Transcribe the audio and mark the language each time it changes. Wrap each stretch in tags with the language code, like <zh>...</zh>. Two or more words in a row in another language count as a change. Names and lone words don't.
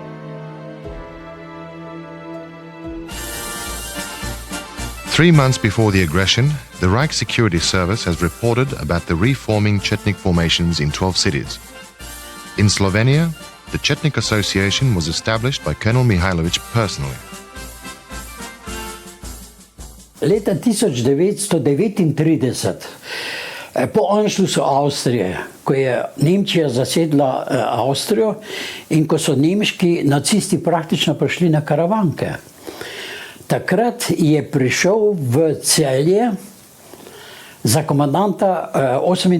<en>Three months before the aggression, the Reich Security Service has reported about the reforming Chetnik formations in 12 cities. In Slovenia, the Chetnik Association was established by Colonel Mihailovic personally.</en> <sl>Leta 1939, po anšlusu Avstrije, ko je Nemčija zasedla Avstrijo in ko so nemški nacisti praktično prišli na karavanke, takrat je prišel v Celje za komandanta 38.</sl>